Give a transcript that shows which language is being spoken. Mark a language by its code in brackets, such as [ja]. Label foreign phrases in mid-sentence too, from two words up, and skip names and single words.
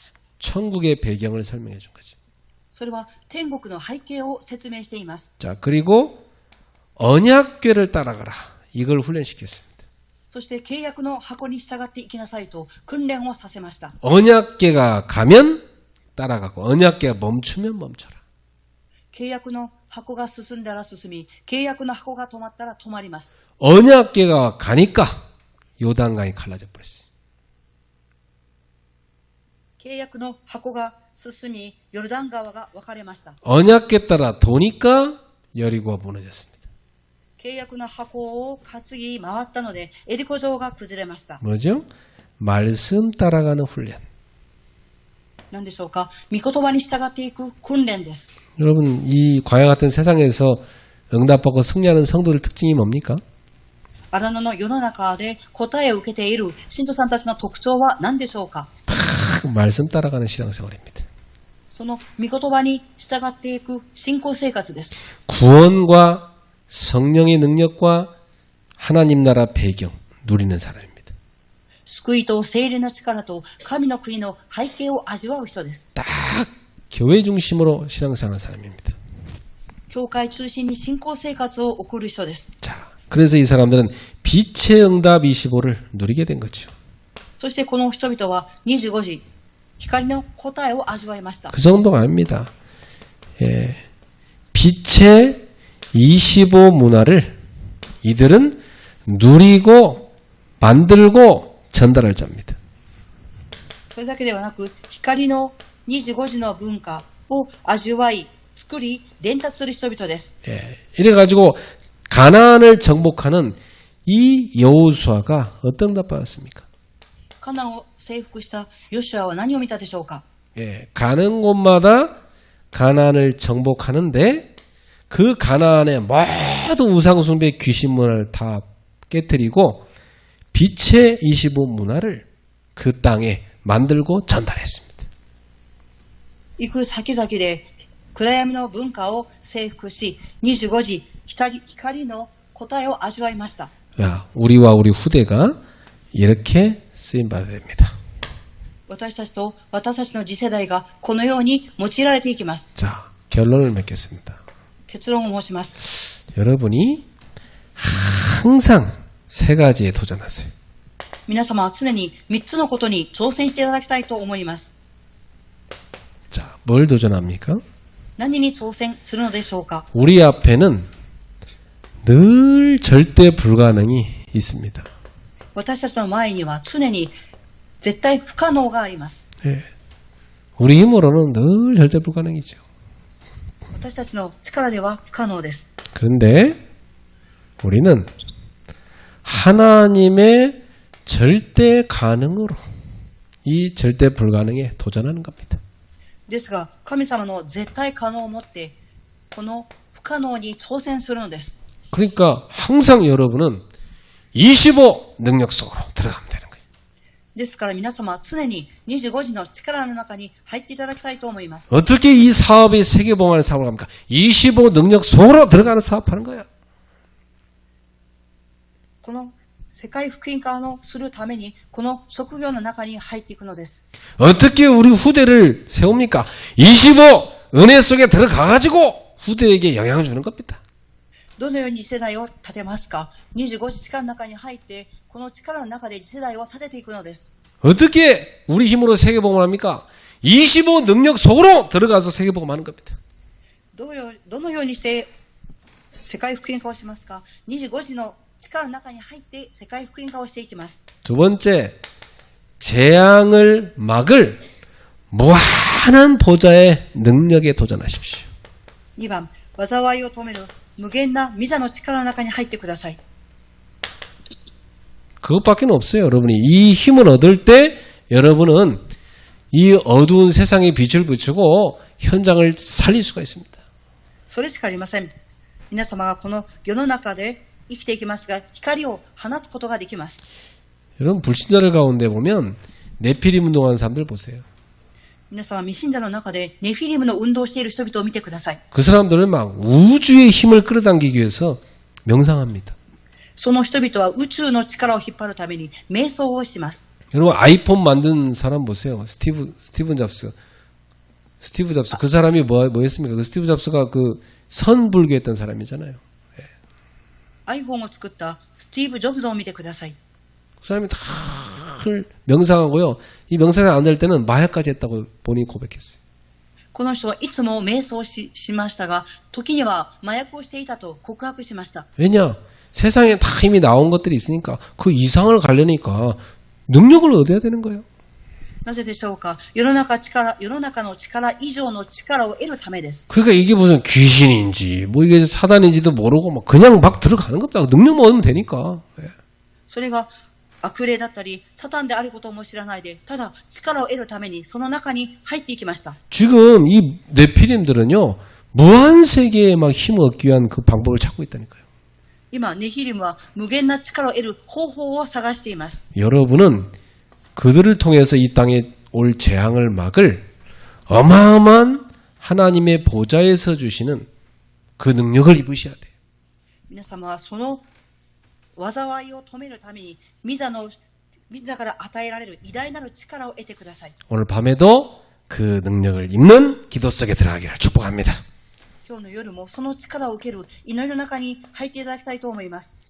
[ko] 천국의 배경을 설명해 준 거죠. [ja] それは天国の背景を説明しています。 [ko] 자, 그리고 언약궤를 따라가라. 이걸 훈련시켰습니다. [ja] そして契約の箱に従っていきなさいと訓練をさせました。 [ko] 언약궤가 가면 따라가고 언약궤가 멈추면 멈춰라. [ja] 契約の箱が進んだら進み、契約の箱が止まったら止まります。 [ko] 언약궤가 가니까 요단강이 갈라져 버렸어요. [ja] 契約の箱が進み、ヨルダン川が分かれました。 [ko] 언약궤 따라 도니까 여리고가 무너졌습니다. [ja] 契約の箱を担ぎ回ったのでエリコ城が崩れました。 [ko] 뭐죠? 말씀 따라가는 훈련. [ja] 何でしょうか。御言葉に従っていく訓練です。 [ko] 여러분, 이 광야 같은 세상에서 응답받고 승리하는 성도들 특징이 뭡니까? [ja] 荒野の世の中で答えを受けている信徒さんたちの特徴は何でしょうか。 [ko] 말씀 따라가는 신앙생활입니다. [ja] その御言葉に従っていく信仰生活です。 [ko] 구원과 성령의 능력과 하나님 나라 배경 누리는 사람입니다. [ja] 救いと聖霊の力と神の国の背景を味わう人です。 [ko] 딱 교회 중심으로 신앙생활하는 사람입니다. [ja] 教会中心に信仰生活を送る人です。 [ko] 자, 그래서 이 사람들은 빛의 응답 25를 누리게 된 거죠. [ja] そしてこの人々は25時光の答えを味わいました。 [ko] 그 정도가 아닙니다. 빛의 25 문화를 이들은 누리고 만들고 전달할 자입니다. [ja] それだけではなく光の25時の文化を味わい作り伝達する人々です。 [ko] 이래가지고 가나안을 정복하는 이 여호수아가 어떤 응답 받았습니까? [ja] カナンを征服したヨシュアは何を見たでしょうか。 [ko] 가는 곳마다 가나안을 정복하는데 그 가나안의 모든 우상숭배 귀신 문화를 다 깨뜨리고 빛의 25 문화를 그 땅에 만들고 전달했습니다. [ja] 行く先々で暗闇の文化を征服し25時光の答えを味わいました。 [ko] 야, 우리와 우리 후대가 이렇게 쓰임받아야 됩니다. [ja] 私たちと私たちの次世代がこのように用いられていきます。 [ko] 자, 결론을 맺겠습니다. [ja] 結論を申します。 [ko] 여러분이 항상 세 가지에 도전하세요. [ja] 皆様は常に3つのことに挑戦していただきたいと思います。 [ko] 자, 뭘 도전합니까? [ja] 何に挑戦するのでしょうか。 [ko] 우리 앞에는 늘 절대 불가능이 있습니다. [ja] 私たちの前には常に絶対不可能があります。 [ko] 예. 우리 힘으로는 늘 절대 불가능이죠. [ja] 私たちの力では不可能です。 [ko] 그런데 우리는 하나님의 절대 가능으로 이 절대 불가능에 도전하는 겁니다. [ja] ですが、神様の絶対可能をもって、この不可能に挑戦するのです。 [ko] 그러니까 항상 여러분은 25 능력 속으로 들어가면 되는 거예요. [ja] ですから皆様は常に25時の力の中に入っていただきたいと思います。 [ko] 어떻게 이 사업이 세계봉화를 사업을 합니까? 25 능력 속으로 들어가는 사업하는 거야. [ja] この世界福音化をするためにこの職業の中に入っていくのです。 [ko] 어떻게 우리 후대를 세웁니까? 25 은혜 속에 들어가가지고 후대에게 영향을 주는 겁니다. [ja] どのように次世代を立てますか。25時力の中に入ってこの力の中で次世代を立てていくのです。 [ko] 어떻게 우리 힘으로 세계복음을 합니까? 25 능력 속으로 들어가서 세계복음 하는 겁니다. [ja] どのようにして世界福音化をしますか。25時の力の中に入って世界福音化をしていきます。 [ko] 두 번째, 재앙을 막을 무한한 보좌의 능력에 도전하십시오. [ja] 2 番、災いを止める無限な御座の力の中に入ってください。 [ko] 그것밖에 없어요. 여러분이 이 힘을 얻을 때 여러분은 이 어두운 세상에 빛을 비추고 현장을 살릴 수가 있습니다. [ja] それしかありません。皆様がこの世の中で生きていきますが、光を放つことができます。 [ko] 여러분 불신자들 가운데 보면 네피림 운동하는 사람들 보세요. [ja] 皆様、未信者の中でネフィリムの運動をしている人々を見てください。 [ko] 그 사람들은 막 우주의 힘을 끌어당기기 위해서 명상합니다. [ja] その人々は宇宙の力を引っ張るために瞑想をします。 [ko] 여러분 아이폰 만든 사람 보세요. 스티브 잡스. 그 사람이 뭐였습니까? 그 스티브 잡스가 그 선불교했던 사람이잖아요. [ja] iPhone を作ったスティーブ・ジョブズを見てください。 [ko] 그 사람이 다 명상하고요. 이 명상이 안 될 때는 마약까지 했다고 본인이 고백했어요. [ja] この人はいつも瞑想しましたが、時には麻薬をしていたと告白しました。 [ko] 왜냐? 세상에 다 이미 나온 것들이 있으니까 그 이상을 가려니까 능력을 얻어야 되는 거예요. [ja] なぜでしょうか。世の中の力以上の力を得るためです。 [ko] 그러니까 이게 무슨 귀신인지 뭐 이게 사단인지도 모르고 막 그냥 막 들어가는 겁니다. 능력만 얻으면 되니까. [ja] それが悪霊だったりサタンであることも知らないで、ただ力を得るためにその中に入っていきました。 [ko] 지금 이 네피림들은요 무한 세계에 막 힘을 얻기 위한 그 방법을 찾고 있다니까요. [ja] 今ネヒリムは無限な力を得る方法を探しています。 [ko] 여러분은 그들을 통해서 이 땅에 올 재앙을 막을 어마어마한 하나님의 보좌에서 주시는 그 능력을 입으셔야 돼요. [ja] 皆様はその災いを止めるために御座から与えられる偉大なる力を得てください。 [ko] 오늘 밤에도 그 능력을 입는 기도 속에 들어가기를 축복합니다. [ja] 今日の夜もその力を受ける祈りの中に入っていただきたいと思います。